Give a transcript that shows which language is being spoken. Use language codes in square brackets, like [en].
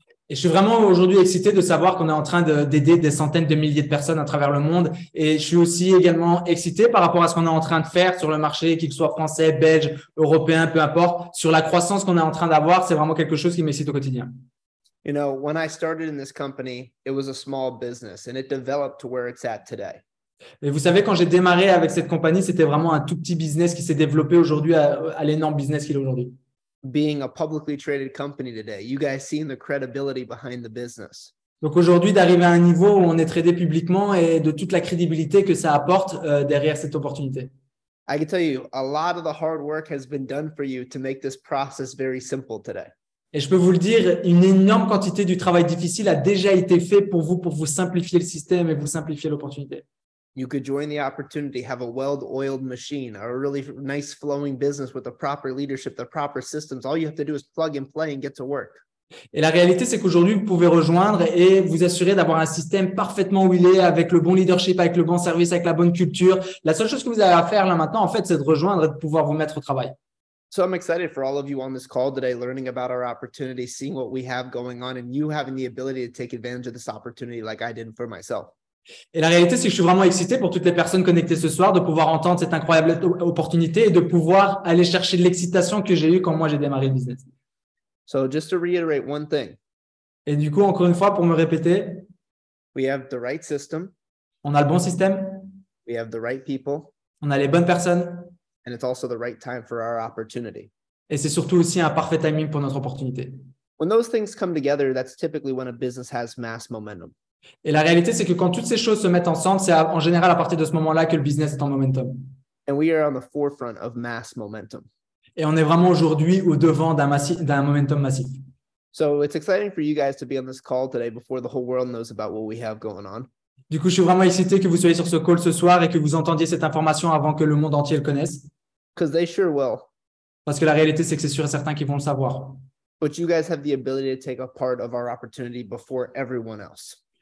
[fr] Et je suis vraiment aujourd'hui excité de savoir qu'on est en train d'aider des centaines de milliers de personnes à travers le monde. Et je suis aussi également excité par rapport à ce qu'on est en train de faire sur le marché, qu'il soit français, belge, européen, peu importe, sur la croissance qu'on est en train d'avoir. C'est vraiment quelque chose qui m'excite au quotidien. [en] When I started in this company, it was a small business and it developed to where it's at today. [fr] Et vous savez, quand j'ai démarré avec cette compagnie, c'était vraiment un tout petit business qui s'est développé aujourd'hui à l'énorme business qu'il est aujourd'hui. [en] Being a publicly traded company today, you guys seen the credibility behind the business. [fr] Donc aujourd'hui, d'arriver à un niveau où on est tradé publiquement et de toute la crédibilité que ça apporte derrière cette opportunité. [en] I can tell you, a lot of the hard work has been done for you to make this process very simple today. [fr] Et je peux vous le dire, une énorme quantité du travail difficile a déjà été fait pour vous simplifier le système et vous simplifier l'opportunité. [en] You could join the opportunity, have a well-oiled machine, a really nice flowing business with the proper leadership, the proper systems. All you have to do is plug and play and get to work. [fr] Et la réalité, c'est qu'aujourd'hui, vous pouvez rejoindre et vous assurer d'avoir un système parfaitement huilé avec le bon leadership, avec le bon service, avec la bonne culture. La seule chose que vous avez à faire là maintenant, en fait, c'est de rejoindre et de pouvoir vous mettre au travail. [en] So I'm excited for all of you on this call today, learning about our opportunity, seeing what we have going on, and you having the ability to take advantage of this opportunity like I did for myself. [fr] Et la réalité, c'est que je suis vraiment excité pour toutes les personnes connectées ce soir de pouvoir entendre cette incroyable opportunité et de pouvoir aller chercher l'excitation que j'ai eue quand moi j'ai démarré le business. [en] So just to reiterate one thing. [fr] Et du coup, encore une fois, pour me répéter, [en] we have the right system. [fr] On a le bon système. [en] We have the right people. [fr] On a les bonnes personnes. [en] And it's also the right time for our opportunity. [fr] Et c'est surtout aussi un parfait timing pour notre opportunité. [en] When those things come together, that's typically when a business has mass momentum. [fr] Et la réalité, c'est que quand toutes ces choses se mettent ensemble, c'est en général à partir de ce moment-là que le business est en momentum. [en] And we are on the forefront of mass momentum. [fr] Et on est vraiment aujourd'hui au devant d'un momentum massif. [en] So it's exciting for you guys to be on this call today before the whole world knows about what we have going on. [fr] Du coup, je suis vraiment excité que vous soyez sur ce call ce soir et que vous entendiez cette information avant que le monde entier le connaisse. [en] Because they sure will. [fr] Parce que la réalité, c'est que c'est sûr et certain qu'ils vont le savoir. [en] But you guys have the ability to take a part of our opportunity before everyone else.